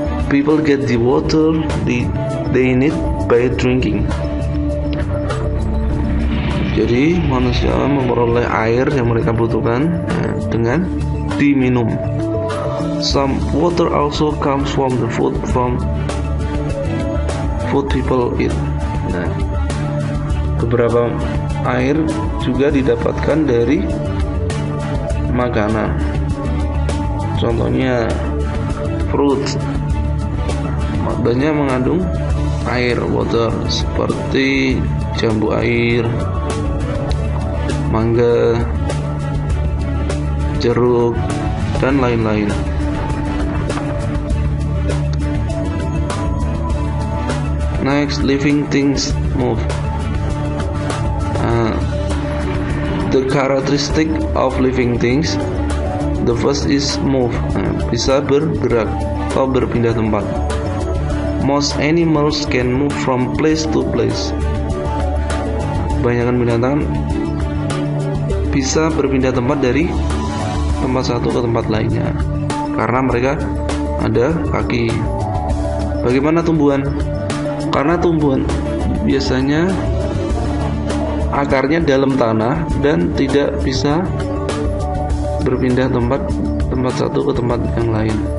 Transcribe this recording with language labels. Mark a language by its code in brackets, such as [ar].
[en] People get the water they need by drinking. [id] Jadi manusia memperoleh air yang mereka butuhkan dengan diminum. [en] Some water also comes from the food people eat. [id] Nah, beberapa air juga didapatkan dari makanan. Contohnya fruit, banyak mengandung air, water, seperti jambu air, mangga, jeruk, dan lain-lain. [en] Next, living things move. The characteristic of living things, the first is move. [id] Bisa bergerak atau berpindah tempat. [en] Most animals can move from place to place. [id] Kebanyakan binatang bisa berpindah tempat dari tempat satu ke tempat lainnya karena mereka ada kaki. Bagaimana tumbuhan? Karena tumbuhan biasanya akarnya dalam tanah dan tidak bisa berpindah tempat satu ke tempat yang lain.